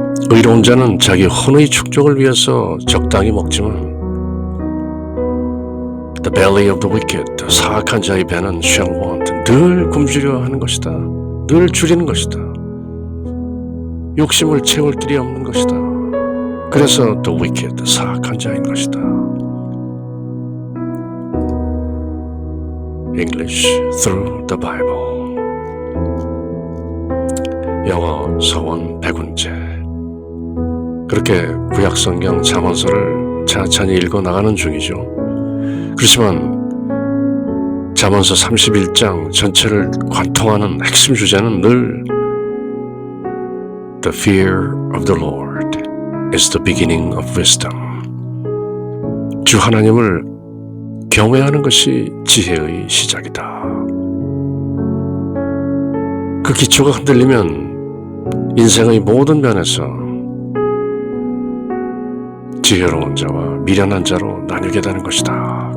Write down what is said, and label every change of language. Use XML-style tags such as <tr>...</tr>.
<ko>의로운 자는 자기 혼의 축적을 위해서 적당히 먹지만</ko> <en>The belly of the wicked,</en> <ko>사악한 자의 배는</ko> <en>shall want,</en> <ko>늘 굶주려 하는 것이다. 늘 줄이는 것이다. 욕심을 채울 길이 없는 것이다. 그래서</ko> <en>the wicked,</en> <ko>사악한 자인 것이다.</ko> <en>English through the Bible.</en> <ko>영어 서원 백운재. 그렇게 구약성경 잠언서를 천천히 읽어 나가는 중이죠. 그렇지만 잠언서 31장 전체를 관통하는 핵심 주제는 늘</ko> <en>The fear of the Lord is the beginning of wisdom.</en> <ko>주 하나님을 경외하는 것이 지혜의 시작이다. 그 기초가 흔들리면 인생의 모든 면에서 지혜로운 자와 미련한 자로 나뉘게 되는 것이다.</ko>